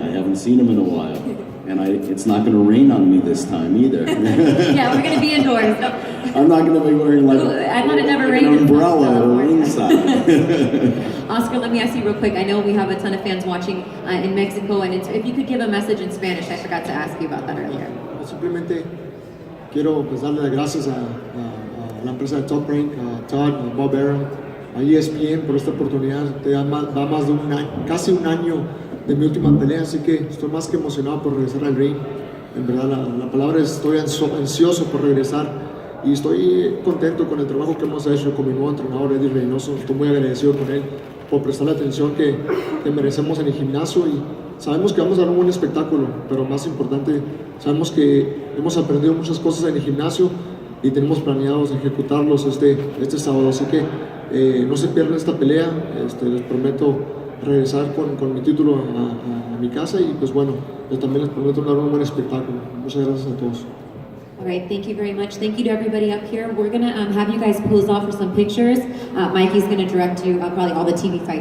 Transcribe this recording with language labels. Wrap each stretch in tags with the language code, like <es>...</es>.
<en>I haven't seen him in a while. And it's not going to rain on me this time either. Yeah, we're going to be indoors. So. I'm not going to be wearing I thought it never rained an umbrella or ringside. Oscar, let me ask you real quick. I know we have a ton of fans watching in Mexico, and if you could give a message in Spanish, I forgot to ask you about that earlier.</en> <es>Simplemente quiero darle las gracias a la empresa de Top Rank, a Todd, a Bob Arum, a ESPN por esta oportunidad. Va más de casi un año de mi última pelea, así que estoy más que emocionado por regresar al ring. En verdad, la palabra es estoy ansioso por regresar y estoy contento con el trabajo que hemos hecho con mi nuevo entrenador Eddie Reynoso. Estoy muy agradecido con él por prestar la atención que merecemos en el gimnasio y sabemos que vamos a dar un buen espectáculo, pero más importante, sabemos que hemos aprendido muchas cosas en el gimnasio y tenemos planeados ejecutarlos este sábado, así que no se pierdan esta pelea, les prometo regresar con mi título a mi casa y pues bueno, yo también les prometo dar un buen espectáculo. Muchas gracias a todos.</es> <en>All right, thank you very much. Thank you to everybody up here. We're gonna have you guys pose off for some pictures. Mikey's gonna direct you probably all the TV fights.</en>